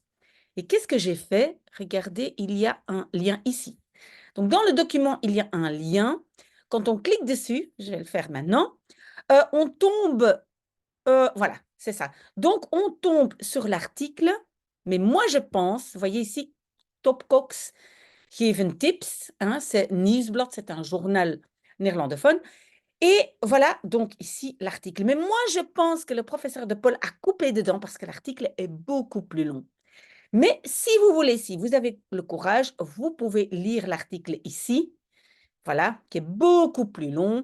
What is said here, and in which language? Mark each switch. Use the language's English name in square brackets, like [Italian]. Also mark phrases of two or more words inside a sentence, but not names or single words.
[French] Et qu'est-ce que j'ai fait? Regardez, il y a un lien ici. Donc, dans le document, il y a un lien. Quand on clique dessus, je vais le faire maintenant, on tombe voilà, c'est ça. Donc, on tombe sur l'article, mais moi, je pense, vous voyez ici, [Dutch] Topcox geven tips, [French] hein, c'est Nieuwsblad, c'est un journal néerlandophone. Et voilà, donc ici, l'article. Mais moi, je pense que le professeur de Paul a coupé dedans parce que l'article est beaucoup plus long. Mais si vous voulez, si vous avez le courage, vous pouvez lire l'article ici, voilà, qui est beaucoup plus long.